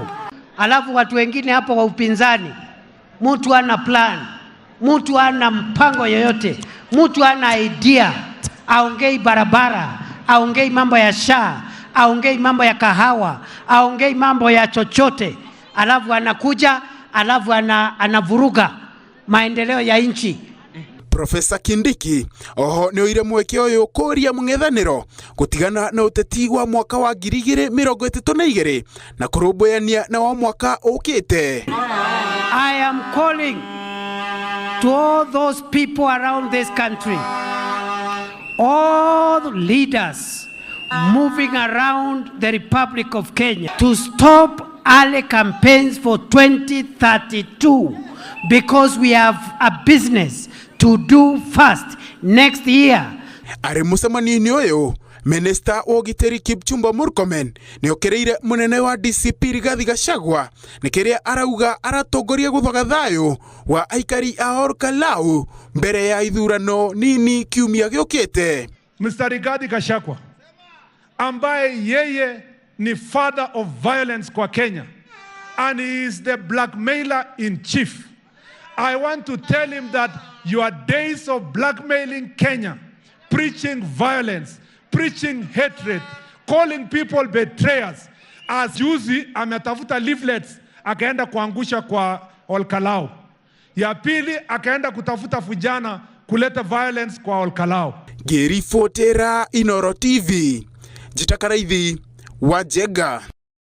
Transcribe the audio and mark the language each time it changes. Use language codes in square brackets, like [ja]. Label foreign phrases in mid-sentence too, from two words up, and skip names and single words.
[sw] Alafu watu wengine hapo wa upinzani, mtu ana plan, mtu ana mpango yoyote, mtu ana idea, aongei barabara, aongei mambo ya SHA, aongei mambo ya kahawa, aongei mambo ya chochote, alafu anakuja, alafu anavuruga maendeleo ya nchi. [ki] Professor Kindiki oho ni oire mweke uyu kuria mung'ethaniro gutigana na uteti wa mwaka wa 2032 na kurumbuania na wa mwaka ukite. [en] I am calling to all those people around this country, all leaders moving around the Republic of Kenya, to stop early campaigns for 2032 because we have a business to do fast next year. [ki] Ari mucemanio-ini uyu Minister wa Ugitiri Kipchumba Murkomen ni okereire munene wa DCP Rigathi Gachagua nikiria arauga aratongoria guthoga thayu wa aikari a Olkalau mbere ya ithurano nini kiumia giukite. [en] Mr. Rigathi Gachagua [sw] ambaye yeye ni [en] father of violence kwa Kenya and he is the blackmailer in chief. I want to tell him that your days of blackmailing Kenya, preaching violence, preaching hatred, calling people betrayers, as [sw] juzi ametafuta leaflets akaenda kuangusha kwa Olkalau. Ya pili akaenda kutafuta vijana kuleta violence kwa Olkalau. [ki] Ngiribotera Inooro TV, Njitakaraithe wa Njenga.